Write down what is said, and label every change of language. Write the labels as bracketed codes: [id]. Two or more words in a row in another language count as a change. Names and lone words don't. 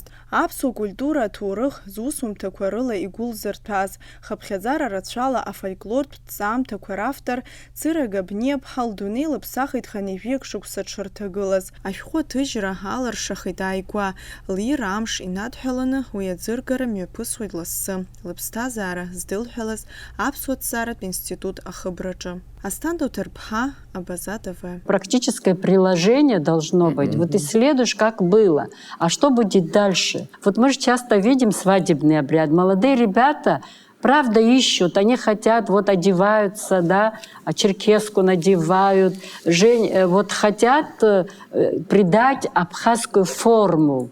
[ab] Аԥсуа культура аҭоурых зусумҭақәа рыла игәылзырҭәаз, хыԥхьаӡара рацәала афольклортә ҭҵаамҭақәа равтор Цырага бнепха лдунеи лыԥсахит ханажәиак шықәса дшырҭагылаз. Ашәҟәы аҭыжьра аларшахит ааигәа, лира амш инадҳәаланы уи аӡыргара мҩаԥысуеит лассы, лыԥсҭазаара здылҳәалаз Аԥсуа ҭҵааратә институт ахыбраҿы. Астандау Ҭырԥҳа, Абаза ТВ. [ru] Практическое приложение должно быть. Вот исследуешь, как было. А что будет дальше? Вот мы же часто видим свадебный обряд. Молодые ребята, правда, ищут, они хотят, вот одеваются, да, черкеску надевают, вот хотят придать абхазскую форму.